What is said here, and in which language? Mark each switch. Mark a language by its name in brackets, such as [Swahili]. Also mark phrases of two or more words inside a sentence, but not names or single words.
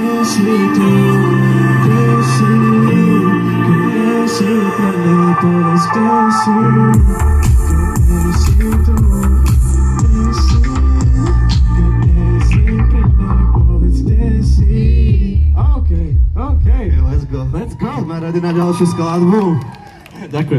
[Slovak] si tu, kde si pre mňa, povedz, kde si tu, kde si pre mňa, povedz, kde si. OK, [English] Let's go. Let's go. [Slovak] Sme ready na ďalšiu skladbu. Ďakujem.